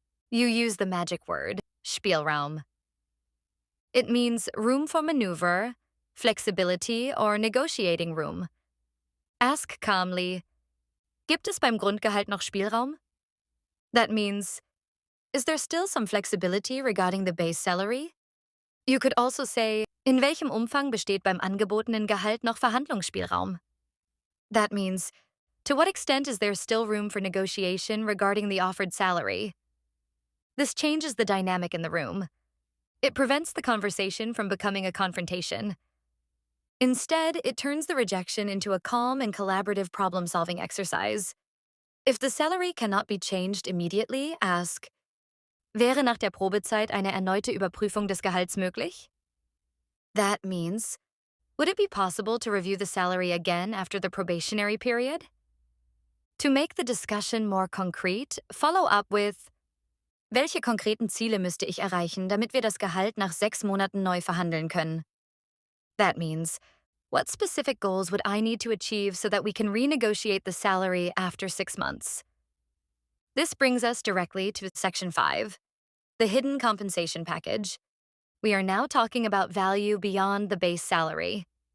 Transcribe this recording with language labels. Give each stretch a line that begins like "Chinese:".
English: You use the magic word, Spielraum. It means room for maneuver, flexibility, or negotiating room. Ask calmly,
German: gibt es beim Grundgehalt noch Spielraum?
English: That means, is there still some flexibility regarding the base salary? You could also say,
German: in welchem Umfang besteht beim angebotenen Gehalt noch Verhandlungsspielraum?
English: That means, to what extent is there still room for negotiation regarding the offered salary? This changes the dynamic in the room. It prevents the conversation from becoming a confrontation. Instead, it turns the rejection into a calm and collaborative problem-solving exercise. If the salary cannot be changed immediately, ask,
German: wäre nach der Probezeit eine erneute Überprüfung des Gehalts möglich?
English: That means, would it be possible to review the salary again after the probationary period? To make the discussion more concrete, follow up with,
German: welche konkreten Ziele müsste ich erreichen, damit wir das Gehalt nach 6 Monaten neu verhandeln können?
English: That means, what specific goals would I need to achieve so that we can renegotiate the salary after 6 months? This brings us directly to Section 5, the hidden compensation package. We are now talking about value beyond the base salary.